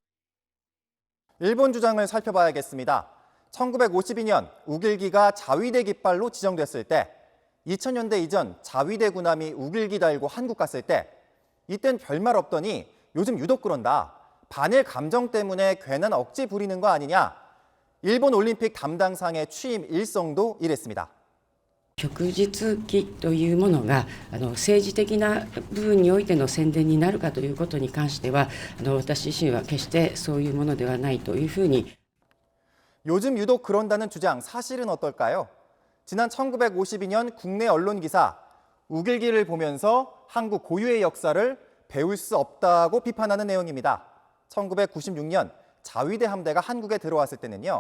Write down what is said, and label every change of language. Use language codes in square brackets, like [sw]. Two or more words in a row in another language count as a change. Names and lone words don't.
[ko] 일본 주장을 살펴봐야겠습니다. 1952년 우길기가 자위대 깃발로 지정됐을 때 2000년대 이전 자위대 군함이 우길기 달고 한국 갔을 때 이땐 별말 없더니 요즘 유독 그런다. 반일 감정 때문에 괜한 억지 부리는 거 아니냐. 일본 올림픽 담당상의 취임 일성도 이랬습니다. [ja] 旭日旗というものが政治的な部分においての宣伝になるかということに関しては私自身は決してそういうものではないというふうに [ko] 요즘 유독 그런다는 주장 사실은 어떨까요? 지난 1952년 국내 언론 기사 우길기를 보면서 한국 고유의 역사를 배울 수 없다고 비판하는 내용입니다. 1996년 자위대 함대가 한국에 들어왔을 때는요.